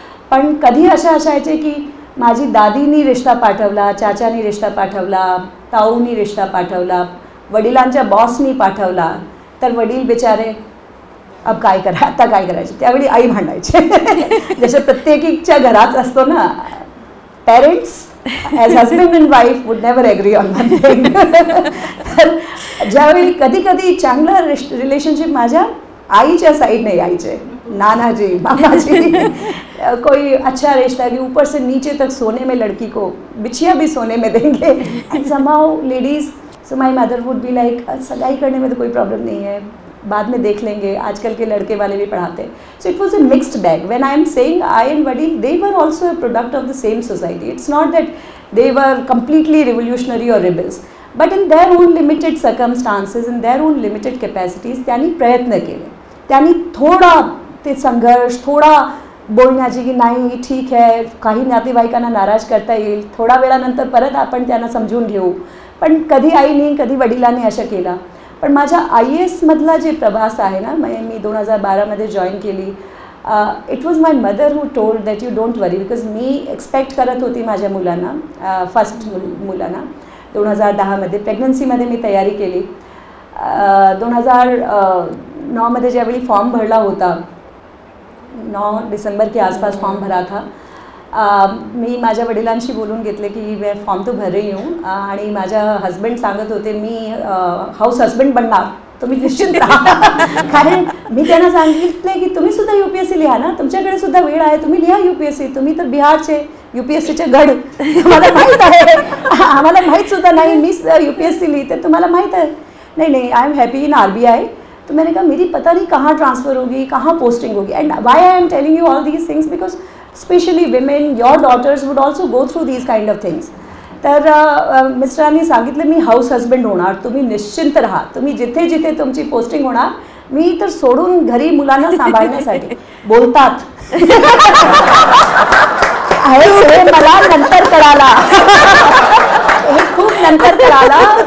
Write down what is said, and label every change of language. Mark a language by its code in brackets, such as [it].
[mr] पण कधी अशा असायचे की माझी दादीनी रिश्ता पाठवला, चाचानी रिश्ता पाठवला, ताऊनी रिश्ता पाठवला, वडिलांच्या बॉसनी पाठवला, तर वडील बिचारे अब काय करा, आता काय करायचे. त्यावेळी आई भांडायचे. जसं प्रत्येकीच्या घरात असतो ना, [en] Parents as husband and wife would never agree on one thing. [mr] तर ज्यावेळी कधी कधी चांगलं रिलेशनशिप माझ्या आईच्या साइडने यायचे, [hi] नाना जी, मामा जी, कोई अच्छा रिश्ता है कि ऊपर से नीचे तक सोने में लड़की को बिछिया भी सोने में देंगे. [en] and somehow ladies, so my mother would be like [hi] सगाई करने में तो कोई प्रॉब्लम नहीं है, बाद में देख लेंगे, आजकल के लड़के वाले भी पढ़ाते. [en] So it was a mixed bag. When I am saying I and vadil, they were also a product of the same society. It's not that they were completely revolutionary or rebels, but in their own limited circumstances, in their own limited capacities, [mr] त्यांनी प्रयत्न केले. त्यांनी थोडा ते संघर्ष, थोडा बोलण्याची की नाही ठीक आहे, काही नातेवाईकांना नाराज करता येईल, थोडा वेळानंतर परत आपण त्यांना समजून घेऊ. पण कधी आईने कधी वडिलांनी असं केला. पण माझ्या IAS मधला जे प्रवास आहे ना, मी 2012मध्ये जॉईन केली. [en] it was my mother who told that you don't worry, because [mr] मी expect करत होती माझ्या मुलांना, फर्स्ट मुलांना. 2010मध्ये प्रेग्नन्सीमध्ये मी तयारी केली. 2009मध्ये ज्यावेळी फॉर्म भरला होता, [hi] 9 डिसेंबर के आसपास फॉर्म भरा था. [mr] मी माझ्या वडिलांशी बोलून घेतले की [hi] मैं फॉर्म तो भर रही हूँ. [mr] आणि माझ्या हस्बंड सांगत होते मी हाऊस हस्बंड बनणार, तुम्ही निश्चित राहा. कारण मी त्यांना सांगितले की तुम्ही सुद्धा UPSC लिहा ना, तुमच्याकडे सुद्धा वेळ आहे, तुम्ही लिहा UPSC. तुम्ही तर बिहारचे UPSCचे गड, तुम्हाला माहीत आहे. आम्हाला माहीत सुद्धा नाही, मीच UPSC लिहिते, तुम्हाला माहीत आहे. [en] नहीं I am happy in RBI. [hi] तो मैंने कहा मेरी पता नहीं कहाँ ट्रांसफ़र होगी, कहाँ पोस्टिंग होगी. [en] And why I am telling you all these things because specially women, your daughters would also go through these kind of things. [mr] तर मिस्टरांनी सांगितलं मी हाऊस हस्बंड होणार, तुम्ही निश्चिंत राहा, तुम्ही जिथे जिथे तुमची पोस्टिंग होणार, मी तर सोडून घरी मुलांना सांभाळण्यासाठी. बोलतात हे मला नंतर कळाला, हे खूप नंतर कळाला.